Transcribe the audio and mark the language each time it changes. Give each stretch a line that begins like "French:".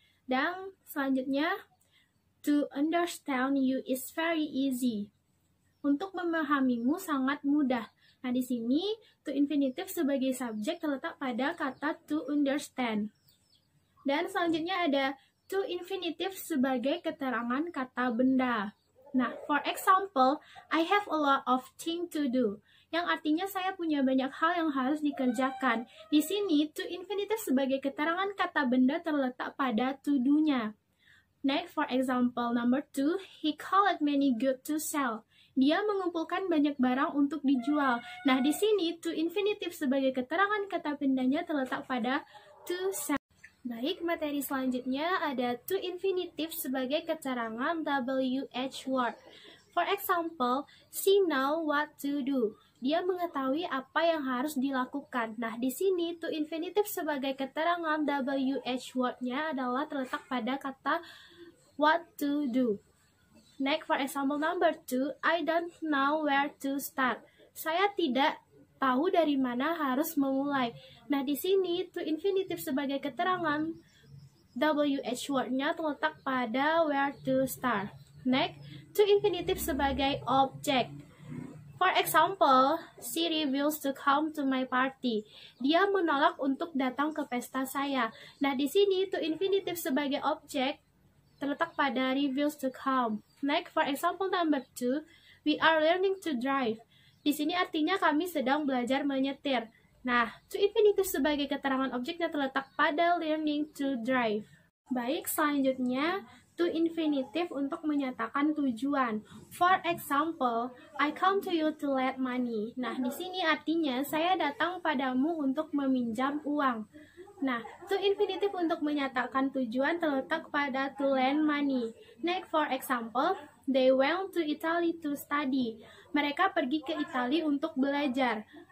Indonesian: Dan selanjutnya,
English: to understand you is very easy.
Indonesian: Untuk memahamimu sangat mudah. Nah, di sini to infinitive sebagai subjek terletak pada kata to understand. Dan selanjutnya ada to infinitive sebagai keterangan kata benda. Nah,
English: for example, I have a lot of things to do,
Indonesian: yang artinya saya punya banyak hal yang harus dikerjakan. Di sini, to infinitive sebagai keterangan kata benda terletak pada to do-nya.
English: Next, for example, number 2, he called many goods to sell.
Indonesian: Dia mengumpulkan banyak barang untuk dijual. Nah, di sini, to infinitive sebagai keterangan kata bendanya terletak pada to sell. Baik, materi selanjutnya ada to infinitive sebagai keterangan WH word.
English: For example, she know what to do.
Indonesian: Dia mengetahui apa yang harus dilakukan. Nah, di sini to infinitive sebagai keterangan WH word-nya adalah terletak pada kata what to do.
English: Next, for example number 2, I don't know where to start.
Indonesian: Saya tidak tahu dari mana harus memulai. Nah, di sini to infinitive sebagai keterangan WH word-nya terletak pada where to start. Next, to infinitive sebagai objek.
English: For example, she refuses to come to my party.
Indonesian: Dia menolak untuk datang ke pesta saya. Nah, di sini to infinitive sebagai objek terletak pada refuse to come.
English: Next, for example number 2, we are learning to drive.
Indonesian: Di sini artinya kami sedang belajar menyetir. Nah, to infinitive sebagai keterangan objeknya terletak pada learning to drive. Baik, selanjutnya to infinitive untuk menyatakan tujuan.
English: For example, I come to you to lend money.
Indonesian: Nah, di sini artinya saya datang padamu untuk meminjam uang. Nah, to infinitive untuk menyatakan tujuan terletak pada to lend money.
English: Next, for example, they went to Italy to study.
Indonesian: Mereka pergi ke Italia untuk belajar.